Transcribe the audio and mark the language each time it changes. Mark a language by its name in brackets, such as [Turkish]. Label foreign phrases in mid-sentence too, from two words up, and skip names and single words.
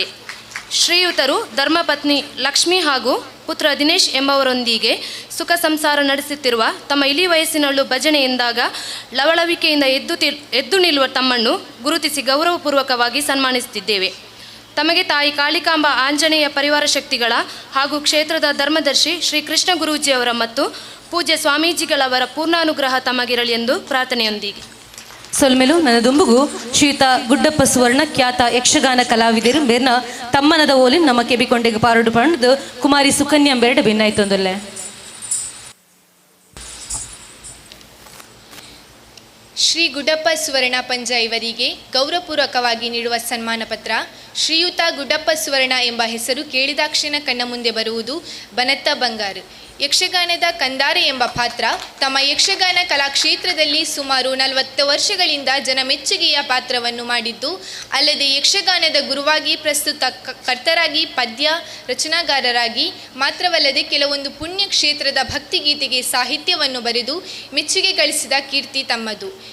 [Kannada] ಶ್ರೀಯುತರು ಧರ್ಮಪತ್ನಿ ಲಕ್ಷ್ಮಿ ಹಾಗೂ ಪುತ್ರ ದಿನೇಶ್ ಎಂಬವರೊಂದಿಗೆ ಸುಖ ಸಂಸಾರ ನಡೆಸುತ್ತಿರುವ ತಮ್ಮ ಇಳಿ ವಯಸ್ಸಿನಲ್ಲೂ ಭಜನೆ ಎಂದಾಗ ಲವಳವಿಕೆಯಿಂದ ಎದ್ದು ನಿಲ್ಲುವ ತಮ್ಮನ್ನು ಗುರುತಿಸಿ ಗೌರವಪೂರ್ವಕವಾಗಿ ಸನ್ಮಾನಿಸುತ್ತಿದ್ದೇವೆ. ತಮಗೆ ತಾಯಿ ಕಾಳಿಕಾಂಬ ಆಂಜನೇಯ ಪರಿವಾರ ಶಕ್ತಿಗಳ ಹಾಗೂ ಕ್ಷೇತ್ರದ ಧರ್ಮದರ್ಶಿ ಶ್ರೀ ಕೃಷ್ಣ ಗುರೂಜಿಯವರ ಮತ್ತು ಪೂಜ್ಯ ಸ್ವಾಮೀಜಿಗಳವರ ಪೂರ್ಣಾನುಗ್ರಹ ತಮಗಿರಲಿ ಎಂದು ಪ್ರಾರ್ಥನೆಯೊಂದಿಗೆ. [Tulu] ಸೊಲ್ಮೆಲು ನನ್ನ ದುಂಬುಗು ಶ್ರೀಯುತ ಗುಡ್ಡಪ್ಪ ಸುವರ್ಣ [Kannada] ಖ್ಯಾತ ಯಕ್ಷಗಾನ ಕಲಾವಿದರು [Tulu] ಬೇರ್ನ ತಮ್ಮನದ ಓಲಿನ ನಮ್ಮ ಕೆಬಿಕೊಂಡೆಗೆ ಪಾರಡು ಪಂಡದು ಕುಮಾರಿ ಸುಕನ್ಯಾ ಬೇರಡ ಭಿನ್ನಾಯ್ತೊಂದುಲ್ಲೆ. [Kannada] ಶ್ರೀ ಗುಡ್ಡಪ್ಪ ಸುವರ್ಣ ಪಂಜ ಇವರಿಗೆ ಗೌರವಪೂರ್ವಕವಾಗಿ ನೀಡುವ ಸನ್ಮಾನ ಪತ್ರ. ಶ್ರೀಯುತ ಗುಡ್ಡಪ್ಪ ಸುವರ್ಣ ಎಂಬ ಹೆಸರು ಕೇಳಿದಾಕ್ಷಣ ಕಣ್ಣ ಮುಂದೆ ಬರುವುದು ಬನತ್ತ ಬಂಗಾರು. ಯಕ್ಷಗಾನದ ಕಂದಾರೆ ಎಂಬ ಪಾತ್ರ ತಮ್ಮ ಯಕ್ಷಗಾನ ಕಲಾಕ್ಷೇತ್ರದಲ್ಲಿ ಸುಮಾರು 40 ವರ್ಷಗಳಿಂದ ಜನಮೆಚ್ಚುಗೆಯ ಪಾತ್ರವನ್ನು ಮಾಡಿದ್ದು, ಅಲ್ಲದೆ ಯಕ್ಷಗಾನದ ಗುರುವಾಗಿ, ಪ್ರಸ್ತುತ ಕರ್ತರಾಗಿ, ಪದ್ಯ ರಚನಾಗಾರರಾಗಿ ಮಾತ್ರವಲ್ಲದೆ ಕೆಲವೊಂದು ಪುಣ್ಯ ಕ್ಷೇತ್ರದ ಭಕ್ತಿಗೀತೆಗೆ ಸಾಹಿತ್ಯವನ್ನು ಬರೆದು ಮೆಚ್ಚುಗೆ ಗಳಿಸಿದ ಕೀರ್ತಿ ತಮ್ಮದು.